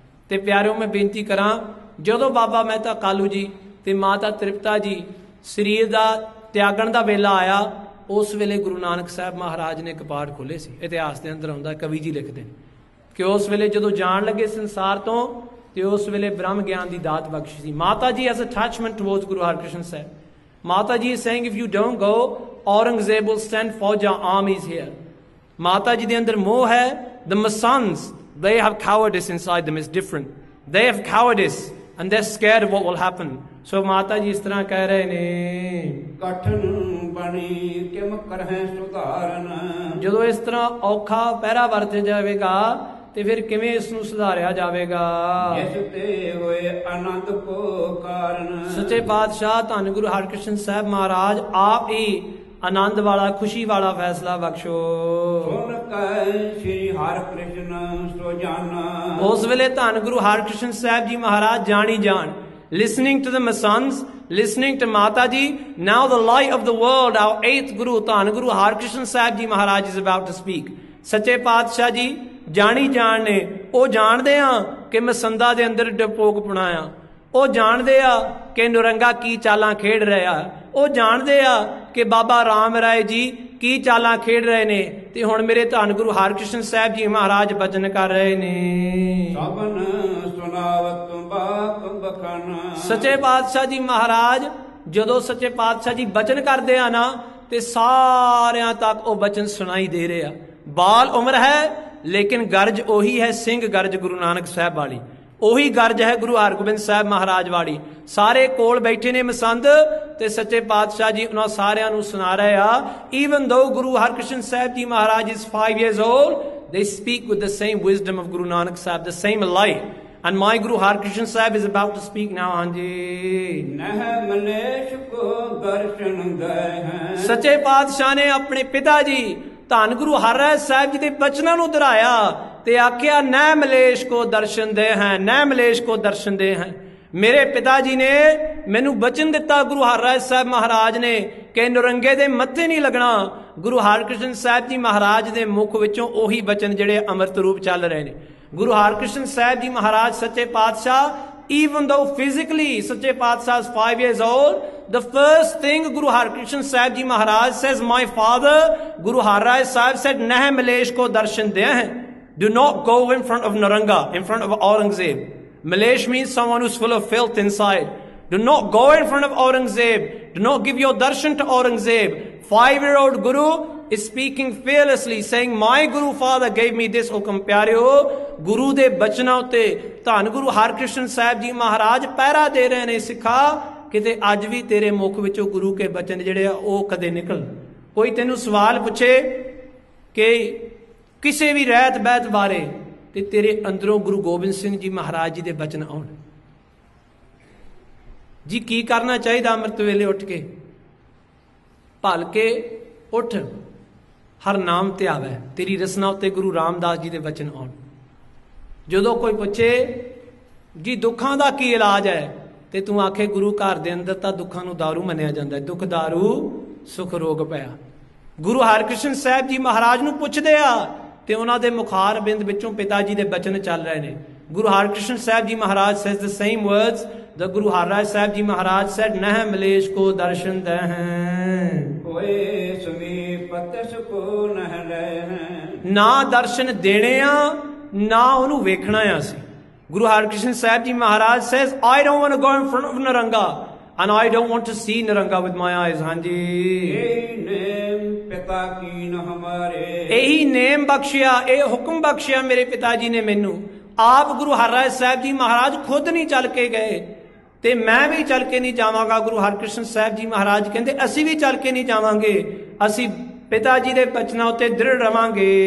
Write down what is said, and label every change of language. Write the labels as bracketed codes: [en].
[pa] ਤੇ ਪਿਆਰਿਓ ਮੈਂ ਬੇਨਤੀ ਕਰਾਂ, ਜਦੋਂ ਬਾਬਾ ਮਹਿਤਾ ਕਾਲੂ ਜੀ ਤੇ ਮਾਤਾ ਤ੍ਰਿਪਤਾ ਜੀ ਸਰੀਰ ਦਾ ਤਿਆਗਣ ਦਾ ਵੇਲਾ ਆਇਆ, ਉਸ ਵੇਲੇ ਗੁਰੂ ਨਾਨਕ ਸਾਹਿਬ ਮਹਾਰਾਜ ਨੇ ਕਪਾਟ ਖੋਲੇ ਸੀ। ਇਤਿਹਾਸ ਦੇ ਅੰਦਰ ਆਉਂਦਾ, ਕਵੀ ਜੀ ਲਿਖਦੇ ਨੇ ਕਿ ਉਸ ਵੇਲੇ ਜਦੋਂ ਜਾਣ ਲੱਗੇ ਸੰਸਾਰ ਤੋਂ ਤੇ ਉਸ ਵੇਲੇ ਬ੍ਰਹਮ ਗਿਆਨ ਦੀ ਦਾਤ ਬਖਸ਼ੀ ਸੀ। [en] ਮਾਤਾ ਜੀ as attachment towards Guru Harkrishan Sahib. Mata ji is saying if you don't go, Aurangzeb will send Fauja armies here. [pa] Mata ji de andar moh hai, [en] the Masands, they have cowardice inside them, it's different. they have cowardice and they're scared of what will happen. [pa] So ਮਾਤਾ ਜੀ ਇਸ ਤਰ੍ਹਾਂ ਕਹਿ ਰਹੇ ਨੇ, ਕਠਨ ਬਣੀ Kim ਕਰਹਿ ਸੁਧਾਰਨ। ਜਦੋਂ ਇਸ ਤਰ੍ਹਾਂ ਔਖਾ ਪਹਿਰਾ ਵਰਤ ਜਾਵੇਗਾ ਤੇ ਫਿਰ ਕਿਵੇਂ ਇਸ ਨੂੰ ਸੁਧਾਰਿਆ ਜਾਵੇਗਾ। ਜਿਸ ਤੇ ਹੋਏ ਆਨੰਦ ਕੋ ਕਾਰਨ। ਸੱਚੇ ਪਾਤਸ਼ਾਹ ਧੰਨ ਗੁਰੂ ਹਰਿਕ੍ਰਿਸ਼ਨ ਸਾਹਿਬ ਮਹਾਰਾਜ ਆਪ ਹੀ ਆਨੰਦ ਵਾਲਾ ਖੁਸ਼ੀ ਵਾਲਾ ਫੈਸਲਾ ਬਖਸ਼ੋ। ਸੁਣ ਕੈ ਸ੍ਰੀ ਹਰਿਕ੍ਰਿਸ਼ਨ ਸੋ ਜਾਨਾ। ਉਸ ਵੇਲੇ ਧੰਨ ਗੁਰੂ ਹਰਿਕ੍ਰਿਸ਼ਨ ਸਾਹਿਬ ਜੀ ਮਹਾਰਾਜ ਜਾਣੀ ਜਾਣ, [en] listening to the Masons, listening to Mata ji, now the light of the world, our 8th Guru, ਧੰਨ Guru Harkrishan Sahib ji Maharaj is about to speak। [pa] ਸੱਚੇ ਪਾਤਸ਼ਾਹ ਜੀ ਜਾਣੀ ਜਾਣ ਨੇ, ਉਹ ਜਾਣਦੇ ਆ ਕਿ ਮਸੰਦਾ ਦੇ ਅੰਦਰ ਡਪੋਕ ਪੁਣਾਇਆ, ਉਹ ਜਾਣਦੇ ਆ ਕਿ ਨੁਰੰਗਾ ਕੀ ਚਾਲਾਂ ਖੇਡ ਰਿਹਾ, ਉਹ ਜਾਣਦੇ ਆ ਕਿ ਬਾਬਾ ਰਾਮ ਰਾਏ ਜੀ ਕੀ ਚਾਲਾਂ ਖੇਡ ਰਹੇ ਨੇ। ਤੇ ਹੁਣ ਮੇਰੇ ਧੰਨ ਗੁਰੂ ਹਰਿਕ੍ਰਿਸ਼ਨ ਸਾਹਿਬ ਜੀ ਮਹਾਰਾਜ ਬਚਨ ਕਰ ਰਹੇ ਨੇ। ਸਭਨ ਸੁਨਾਵਤ ਬਾਕ ਬਖਨ। ਸੱਚੇ ਪਾਤਸ਼ਾਹ ਜੀ ਮਹਾਰਾਜ ਜਦੋਂ ਸੱਚੇ ਪਾਤਸ਼ਾਹ ਜੀ ਬਚਨ ਕਰਦੇ ਆ ਨਾ ਤੇ ਸਾਰਿਆਂ ਤੱਕ ਉਹ ਬਚਨ ਸੁਣਾਈ ਦੇ ਰਿਹਾ। ਬਾਲ ਉਮਰ ਹੈ ਲੇਕਿਨ ਗਰਜ ਉਹੀ ਹੈ, ਸਿੰਘ ਗਰਜ ਗੁਰੂ ਨਾਨਕ ਸਾਹਿਬ ਵਾਲੀ, ਉਹੀ ਗਰਜ ਹੈ ਗੁਰੂ ਹਰਗੋਬਿੰਦ ਸਾਹਿਬ ਮਹਾਰਾਜ ਵਾਲੀ। ਸਾਰੇ ਕੋਲ ਬੈਠੇ ਨੇ ਮਸੰਦ ਤੇ ਸੱਚੇ ਪਾਤਸ਼ਾਹ ਜੀ ਉਹਨਾਂ ਸਾਰਿਆਂ ਨੂੰ ਸੁਣਾ ਰਹੇ ਆ। [en] even though Guru Harkrishan Sahib ji Maharaj is 5 years old, they speak with the same wisdom of Guru Nanak Sahib, the same light. And my Guru Harkrishan Sahib is about to speak now. [pa] ਹਾਂਜੀ ਨਹਿ ਮਲੇਸ਼ ਕੋ ਦਰਸ਼ਨ ਗਏ ਹੈ। ਸੱਚੇ ਪਾਤਸ਼ਾਹ ਨੇ ਆਪਣੇ ਪਿਤਾ ਜੀ ਧੰਨ ਗੁਰੂ ਹਰਿਰਾਏ ਸਾਹਿਬ ਜੀ ਦੇ ਬਚਨਾਂ ਨੂੰ ਦੁਹਰਾਇਆ ਤੇ ਆਖਿਆ ਨਹਿ ਮਲੇਸ਼ ਕੋ ਦਰਸ਼ਨ ਦੇ ਹੈ, ਨਹਿ ਮਲੇਸ਼ ਕੋ ਦਰਸ਼ਨ ਦੇ ਹੈ। ਮੇਰੇ ਪਿਤਾ ਜੀ ਨੇ ਮੈਨੂੰ ਬਚਨ ਦਿੱਤਾ ਗੁਰੂ ਹਰਿਰਾਏ ਸਾਹਿਬ ਮਹਾਰਾਜ ਨੇ ਕਿ ਨੁਰੰਗੇ ਦੇ ਮੱਥੇ ਨਹੀਂ ਲੱਗਣਾ। ਗੁਰੂ ਹਰਿਕ੍ਰਿਸ਼ਨ ਸਾਹਿਬ ਜੀ ਮਹਾਰਾਜ ਦੇ ਮੁਖ ਵਿੱਚੋਂ ਉਹੀ ਬਚਨ ਜਿਹੜੇ ਅੰਮ੍ਰਿਤ ਰੂਪ ਚੱਲ ਰਹੇ ਨੇ। [en] ਗੁਰੂ ਹਰਿਕ੍ਰਿਸ਼ਨ ਸਾਹਿਬ ਜੀ ਮਹਾਰਾਜ ਸੱਚੇ ਪਾਤਸ਼ਾਹ, even though physically Sache Patsha is 5 years old, the first thing Guru Harkrishan Sahib Ji Maharaj says, my father Guru Harrai Sahib said, [pa] Nah Malesh ko darshan de hain. [en] Do not go in front of Naranga, in front of Aurangzeb. Malesh means someone who's full of filth inside. Do not go in front of Aurangzeb. Do not give your darshan to Aurangzeb. 5-year-old Guru is speaking fearlessly, saying, my Guru Father gave me this hukum pyareo. [pa] Guru de bachna utte ਧੰਨ ਗੁਰੂ ਹਰਿਕ੍ਰਿਸ਼ਨ ਸਾਹਿਬ ਜੀ ਮਹਾਰਾਜ ਪਹਿਰਾ ਦੇ ਰਹੇ ਨੇ, ਸਿੱਖਾ ਕਿਤੇ ਅੱਜ ਵੀ ਤੇਰੇ ਮੁਖ ਵਿੱਚੋਂ ਗੁਰੂ ਕੇ ਬਚਨ ਜਿਹੜੇ ਆ ਉਹ ਕਦੇ ਨਿਕਲ। ਕੋਈ ਤੈਨੂੰ ਸਵਾਲ ਪੁੱਛੇ ਕਿ ਕਿਸੇ ਵੀ ਰਹਿਤ ਬਹਿਤ ਬਾਰੇ ਤੇ ਤੇਰੇ ਅੰਦਰੋਂ ਗੁਰੂ ਗੋਬਿੰਦ ਸਿੰਘ ਜੀ ਮਹਾਰਾਜ ਜੀ ਦੇ ਬਚਨ ਆਉਣ। ਜੀ ਕੀ ਕਰਨਾ ਚਾਹੀਦਾ ਅੰਮ੍ਰਿਤ ਵੇਲੇ ਉੱਠ ਕੇ? ਭਲ ਕੇ ਉੱਠ, ਹਰ ਨਾਮ ਧਿਆਵੈ, ਤੇਰੀ ਰਸਨਾ ਉੱਤੇ ਗੁਰੂ ਰਾਮਦਾਸ ਜੀ ਦੇ ਬਚਨ ਆਉਣ। ਜਦੋਂ ਕੋਈ ਪੁੱਛੇ ਜੀ ਦੁੱਖਾਂ ਦਾ ਕੀ ਇਲਾਜ ਹੈ ਤੇ ਤੂੰ ਆਖੇ ਗੁਰੂ ਘਰ ਦੇ ਅੰਦਰ ਤਾਂ ਦੁੱਖਾਂ ਨੂੰ ਦਾਰੂ ਮੰਨਿਆ ਜਾਂਦਾ ਹੈ, ਦੁੱਖ ਦਾਰੂ ਸੁਖ ਰੋਗ ਪਿਆ। ਗੁਰੂ ਹਰਿਕ੍ਰਿਸ਼ਨ ਸਾਹਿਬ ਜੀ ਮਹਾਰਾਜ ਨੂੰ ਪੁੱਛਦੇ ਆ ਤੇ ਉਹਨਾਂ ਦੇ ਮੁਖਾਰ ਬਿੰਦ ਵਿੱਚੋਂ ਪਿਤਾ ਜੀ ਦੇ ਬਚਨ ਚੱਲ ਰਹੇ ਨੇ। [en] Guru Harkrishan Sahib ji Maharaj says the same words that Guru Harrai Sahib Ji Maharaj said, [pa] ਨਹਿ ਮਲੇਸ਼ ਕੋ ਦਰਸ਼ਨ ਦਹਿ, ਹੋਏ ਸਮੀਪ ਤਿਸ ਕੋ ਨਹਿ ਰਹਿ। ਨਾ ਦਰਸ਼ਨ ਦੇਣੇ ਆ ਨਾ ਉਹਨੂੰ ਵੇਖਣਾ ਆ ਸੀ। [en] Guru Harkrishan Sahib ji Maharaj says, I don't want to go in front of Naranga and I don't want to see Naranga with my eyes। [pa] ਹਾਂਜੀ ਇਹ ਨੇਮ ਪਿਤਾ ਕੀਨ ਹਮਾਰੇ, ਇਹੀ ਨੇਮ ਬਖਸ਼ਿਆ, ਇਹ ਹੁਕਮ ਬਖਸ਼ਿਆ ਮੇਰੇ ਪਿਤਾ ਜੀ ਨੇ ਮੈਨੂੰ। ਆਪ ਗੁਰੂ ਹਰਿਰਾਏ ਸਾਹਿਬ ਜੀ ਮਹਾਰਾਜ ਖੁਦ ਨਹੀਂ ਚੱਲ ਕੇ ਗਏ ਤੇ ਮੈਂ ਵੀ ਚੱਲ ਕੇ ਨਹੀਂ ਜਾਵਾਂਗਾ। ਗੁਰੂ ਹਰਿਕ੍ਰਿਸ਼ਨ ਸਾਹਿਬ ਜੀ ਮਹਾਰਾਜ ਕਹਿੰਦੇ ਅਸੀਂ ਵੀ ਚੱਲ ਕੇ ਨਹੀਂ ਜਾਵਾਂਗੇ, ਅਸੀਂ ਪਿਤਾ ਜੀ ਦੇ ਬਚਨਾਂ ਉੱਤੇ ਦ੍ਰਿੜ ਰਵਾਂਗੇ।